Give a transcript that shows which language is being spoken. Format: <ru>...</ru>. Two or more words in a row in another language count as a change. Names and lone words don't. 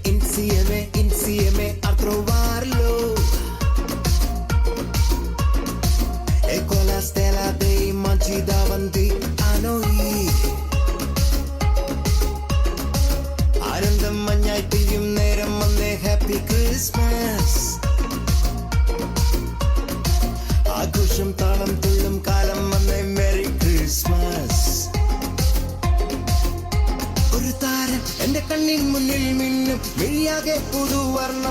<it>insieme, insieme a trovarlo. E con la stella dei mangi davanti a noi.</it> <ml>ആനന്ദം മഞ്ഞായി പെയ്യും നേരം വന്നേ</ml> <en>Happy Christmas.</en> <ml>ആഘോഷം താളം തുള്ളും കാലം വന്നേ</ml> <en>Merry Christmas.</en> <ml>ഒരു താരം എന്റെ കണ്ണിൻ മുന്നിൽ മിന്നും മിഴിയാകെ പുതുവർണ്ണം.</ml>